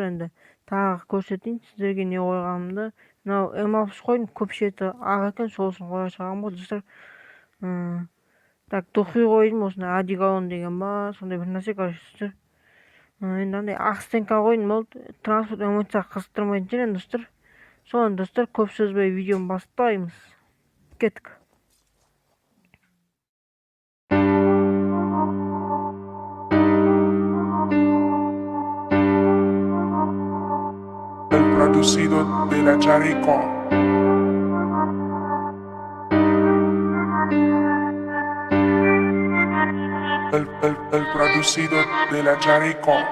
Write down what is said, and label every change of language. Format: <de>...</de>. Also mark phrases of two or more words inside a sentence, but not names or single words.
<kk>енді тағы көрсетейін сіздерге не қойғанымды. мынау М60 қойдым, көп шеті ақ екен, сол үшін қоя салғам ғой достар. так, духи қойдым, осындай одеколон деген ба, сондай бір нәрсе короче достар. енді андай ақ стенка қойдым, болды. Транспорт эмоцияға қызықтырмайтын шығар енді достар. сол енді достар, көп сөзбей видеоны бастаймыз. Кеттік.</kk> <es>Producido de la Charico. El producido de la Charico.</es>